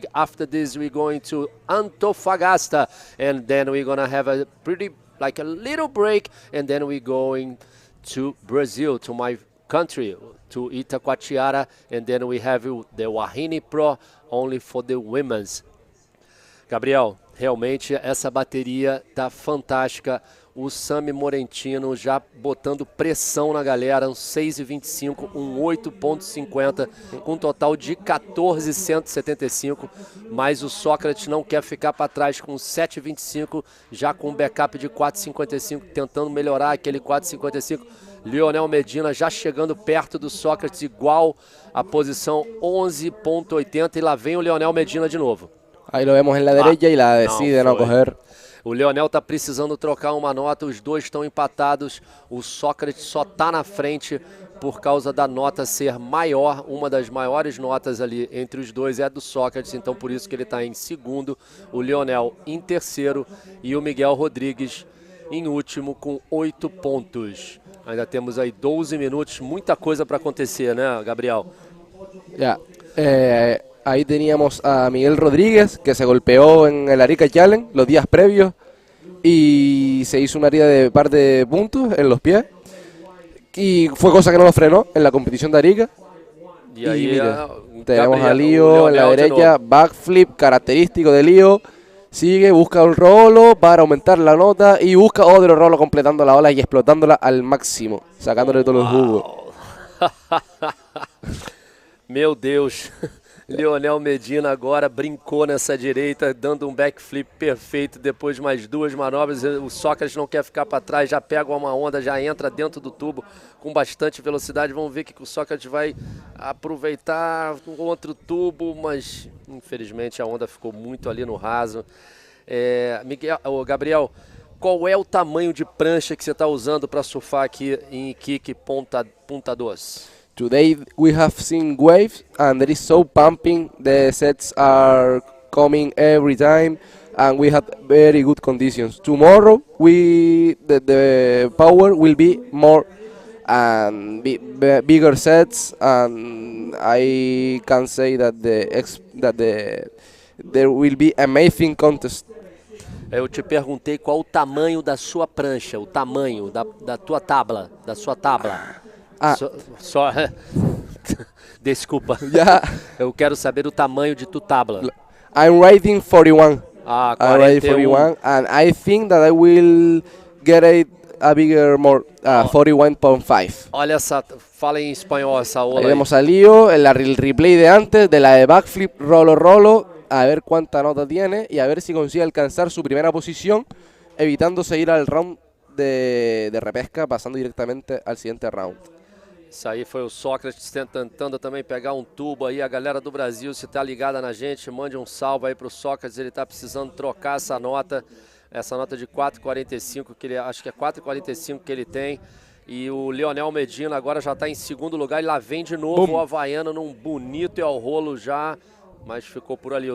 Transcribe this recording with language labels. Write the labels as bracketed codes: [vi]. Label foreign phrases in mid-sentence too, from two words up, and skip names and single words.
[en] After this, we're going to Antofagasta, and then we're gonna have a little break, and then we're going to Brazil, to my country, to Itacoatiara, and then we have the Wahine Pro only for the women's. [pt] Gabriel, realmente essa bateria tá fantástica. O Sammy Morentino já botando pressão na galera, um 6,25, um 8,50, com um total de 14,175, mas o Sócrates não quer ficar para trás com 7,25, já com um backup de 4,55, tentando melhorar aquele 4,55. Leonel Medina já chegando perto do Sócrates, igual a posição 11,80, e lá vem o Leonel Medina de novo. [es] Aí lo vemos en la derecha y la decide no coger. [pt] O Leonel está precisando trocar uma nota, os dois estão empatados, o Sócrates só está na frente por causa da nota ser maior, uma das maiores notas ali entre os dois é a do Sócrates, então por isso que ele está em segundo, o Leonel em terceiro e o Miguel Rodrigues em último com 8 pontos. Ainda temos aí 12 minutos, muita coisa para acontecer, né, Gabriel? [es] Ya, ahí teníamos a Miguel Rodríguez, que se golpeó en el Arica Challenge los días previos y se hizo una herida de par de puntos en los pies. Y fue cosa que no lo frenó en la competición de Arica. Y mira, tenemos a Lío en la derecha, backflip característico de Lío. Sigue, busca un rolo para aumentar la nota y busca otro rolo completando la ola y explotándola al máximo, sacándole todos los jugos. [pt] Meu Deus, Leonel Medina agora brincou nessa direita, dando um backflip perfeito, depois de mais 2 manobras, o Sócrates não quer ficar para trás, já pega uma onda, já entra dentro do tubo com bastante velocidade, vamos ver que o Sócrates vai aproveitar com outro tubo, mas infelizmente a onda ficou muito ali no raso. Gabriel, qual é o tamanho de prancha que você está usando para surfar aqui em Iquique Punta 2? [en] Today we have seen waves and there is so pumping, the sets are coming every time and we had very good conditions. Tomorrow the power will be more and bigger sets, and I can say that there will be amazing contest. [pt] Eu te perguntei qual o tamanho da sua prancha, o tamanho da tua tabla, da sua tabla. Desculpa. [en] Yeah. [pt] Eu quero saber o tamanho de tua tabla. [en] I'm riding 41. [pt] Ah, 41. [en] I'm riding 41, and I think that I will get a bigger, more 41.5. [pt] Olha essa, fala em espanhol essa ola. [es] Ahí vemos a Lío, el replay de antes, de la de backflip, rolo, a ver cuánta nota tiene y a ver si consigue alcanzar su primera posición, evitando seguir al round de repesca, pasando directamente al siguiente round. [pt] Isso aí foi o Sócrates tentando também pegar um tubo aí. A galera do Brasil, se tá ligada na gente, mande um salve aí pro Sócrates. Ele tá precisando trocar essa nota de 4,45, que ele acho que é 4,45 que ele tem. E o Leonel Medina agora já está em segundo lugar. E lá vem de novo o havaiano num bonito e ao rolo já, mas ficou por ali.